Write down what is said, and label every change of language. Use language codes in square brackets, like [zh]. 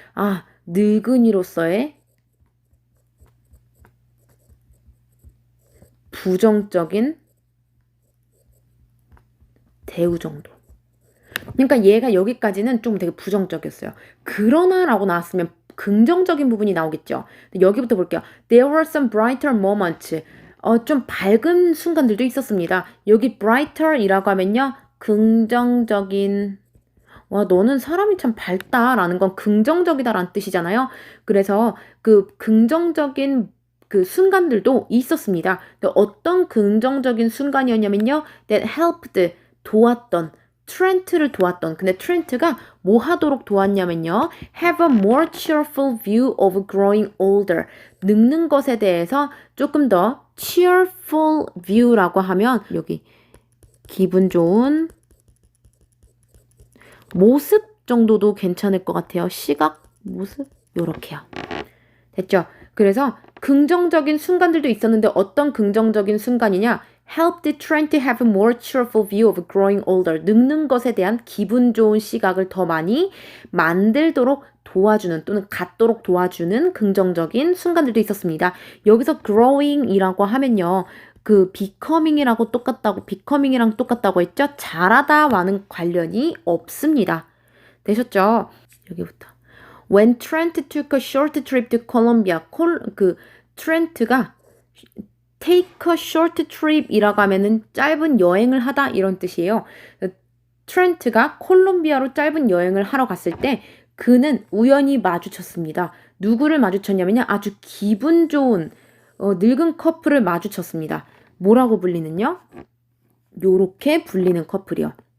[ko] 아 늙은이로서의 부정적인 대우 정도. 그러니까 얘가 여기까지는 좀 되게 부정적이었어요. 그러나 라고 나왔으면 긍정적인 부분이 나오겠죠. 여기부터 볼게요. [en] There were some brighter moments. [ko] 좀 밝은 순간들도 있었습니다. 여기 brighter 이라고 하면요. 긍정적인 와 너는 사람이 참 밝다라는 건 긍정적이다라는 뜻이잖아요. 그래서 그 긍정적인 그 순간들도 있었습니다. 어떤 긍정적인 순간이었냐면요. [en] That helped [ko] 도왔던 트렌트를 도왔던 근데 트렌트가 뭐 하도록 도왔냐면요. [en] Have a more cheerful view of growing older. [ko] 늙는 것에 대해서 조금 더 [en] cheerful view [ko] 라고 하면 여기 기분 좋은 모습 정도도 괜찮을 것 같아요. 시각, 모습 요렇게요. 됐죠? 그래서 긍정적인 순간들도 있었는데 어떤 긍정적인 순간이냐? [en] Helped Trent to have a more cheerful view of growing older. [ko] 늙는 것에 대한 기분 좋은 시각을 더 많이 만들도록 도와주는 또는 갖도록 도와주는 긍정적인 순간들도 있었습니다. 여기서 growing이라고 하면요. 그 becoming이랑 똑같다고 했죠? 자라다와는 관련이 없습니다. 되셨죠? 여기부터. [en] When Trent took a short trip to Colombia, [ko] 트렌트가 [en] take a short trip [ko] 이라고 하면은 짧은 여행을 하다 이런 뜻이에요. 트렌트가 콜롬비아로 짧은 여행을 하러 갔을 때 그는 우연히 마주쳤습니다. 누구를 마주쳤냐면요. 아주 기분 좋은 늙은 커플을 마주쳤습니다. 뭐라고 불리는요? 요렇게 불리는 커플이요.